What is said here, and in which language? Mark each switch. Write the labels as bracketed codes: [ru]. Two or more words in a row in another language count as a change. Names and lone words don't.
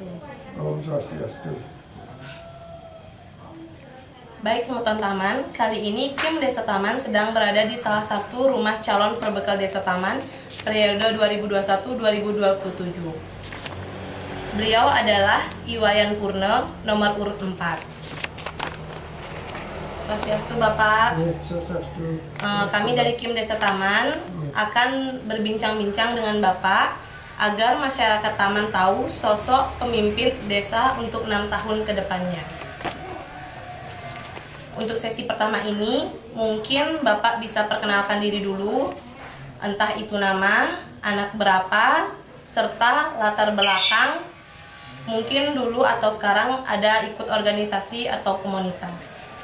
[ban] Om Swastiastu. [id] Baik Semeton Taman, kali ini Kim Desa Taman sedang berada di salah satu rumah calon perbekal Desa Taman periode 2021-2027. Beliau adalah Iwayan Purno, nomor urut 4. Swastiastu Bapak. Swastiastu. Kami dari Kim Desa Taman akan berbincang-bincang dengan Bapak agar masyarakat Taman tahu sosok pemimpin desa untuk 6 tahun ke depannya. Untuk sesi pertama ini, mungkin Bapak bisa perkenalkan diri dulu, entah itu nama, anak berapa, serta latar belakang, mungkin dulu atau sekarang ada ikut organisasi atau komunitas.